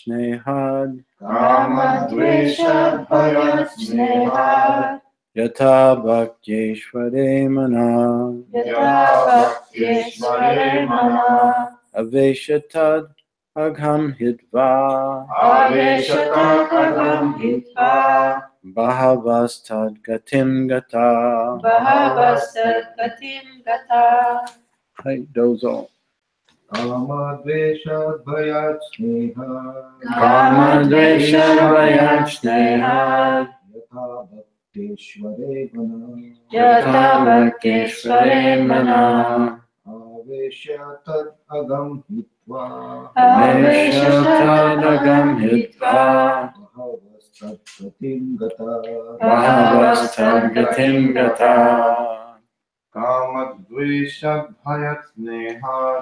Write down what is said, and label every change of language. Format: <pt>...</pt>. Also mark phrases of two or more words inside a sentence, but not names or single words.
<sa>snehād, yathā bhaktyeśvare, manah, avesya, tad-aghaṁ, hitvā, bahavas, tad-gatiṁ, gatāḥ.</sa> <ja>はい、どうぞ。</ja> <sa>kāmād, dveṣād, bhayāt, snehat, kāmād, dveṣād, bhayāt, snehat, yatha bhaktyeśvare, manah, avesya, tad-aghaṁ, hitvā, bahavas, tad-gatiṁ, gatāḥ, kāmād, dveṣād, bhayāt, snehat,</sa>